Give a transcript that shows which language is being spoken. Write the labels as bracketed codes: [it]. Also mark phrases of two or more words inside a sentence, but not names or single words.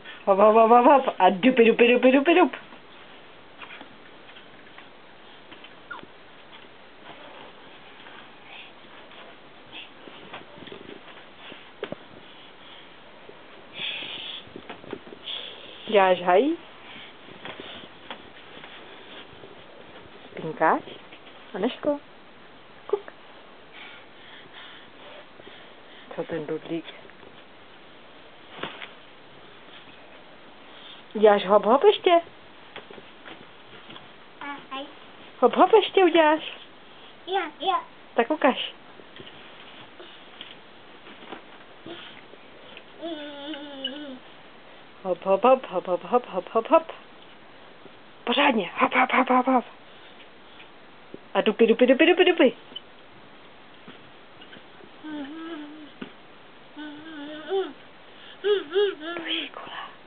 [cs] Hop, hop, hop, hop, hop. A dupy, dupy, dupy, dupy, dup. Děláš haj? Spinkáš? Aneško? Kuk. Co ten dudlík? Děláš hop hop ještě? Hop hop ještě uděláš? Jo. Tak ukaž. Hop hop hop hop hop hop hop hop hop. Pořádně. Hop hop hop hop hop. A dupy, dupy, dupy, dupy, dupy. To je škola.